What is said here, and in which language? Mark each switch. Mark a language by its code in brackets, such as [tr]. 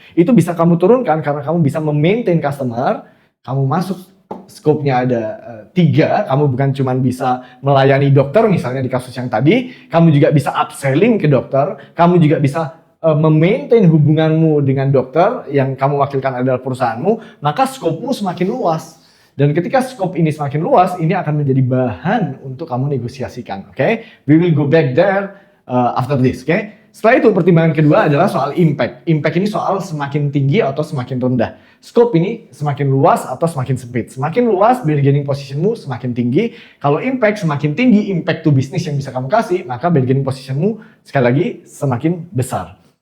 [id] Itu bisa kamu turunkan karena kamu bisa memaintain customer, kamu masuk scope-nya ada 3, kamu bukan cuma bisa melayani dokter misalnya di kasus yang tadi, kamu juga bisa upselling ke dokter, kamu juga bisa memaintain hubunganmu dengan dokter yang kamu wakilkan adalah perusahaanmu, maka scope-mu semakin luas. Dan ketika scope ini semakin luas, ini akan menjadi bahan untuk kamu negosiasikan, oke? [en] We will go back there after this, oke? [id] Setelah itu pertimbangan kedua adalah soal impact. Impact ini soal semakin tinggi atau semakin rendah. Scope ini semakin luas atau semakin sempit. Semakin luas, bargaining positionmu semakin tinggi. Kalau impact semakin tinggi, impact to business yang bisa kamu kasih, maka bargaining positionmu sekali lagi semakin besar.